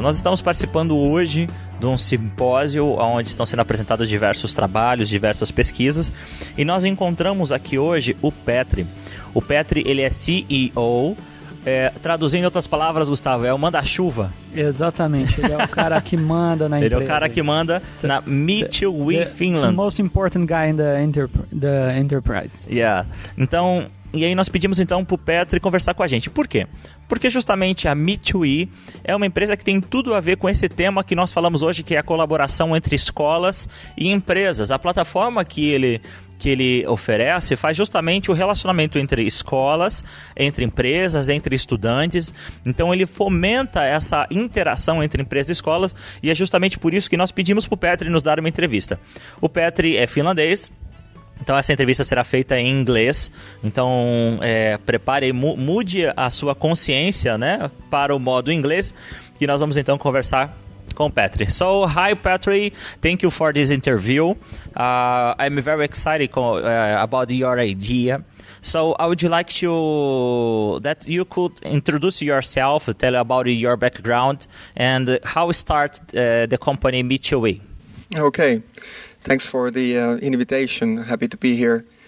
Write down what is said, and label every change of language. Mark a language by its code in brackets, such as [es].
[pt] Nós estamos participando hoje de um simpósio onde estão sendo apresentados diversos trabalhos, diversas pesquisas, e nós encontramos aqui hoje o Petri. O Petri, ele é CEO, traduzindo em outras palavras, Gustavo, é o manda-chuva. Exatamente, ele é o cara que manda na empresa. Ele é o cara que manda na Me2We Finland. [en] The most important guy in the enterprise. Yeah. [pt] Então, e aí nós pedimos então pro Petri conversar com a gente. Por quê? Porque justamente a Me2We é uma empresa que tem tudo a ver com esse tema que nós falamos hoje, que é a colaboração entre escolas e empresas. A plataforma que ele oferece faz justamente o relacionamento entre escolas, entre empresas, entre estudantes. Então ele fomenta essa interação entre empresas e escolas, e é justamente por isso que nós pedimos para o Petri nos dar uma entrevista. O Petri é finlandês, então essa entrevista será feita em inglês. Então prepare, mude a sua consciência, né, para o modo inglês, que nós vamos então conversar com Petri. [en] So, hi Petri, thank you for this interview. I'm very excited about your idea. So, I would like that you could introduce yourself, tell about your background, and how start the company Me2We. Okay, thanks for the invitation. Happy to be here.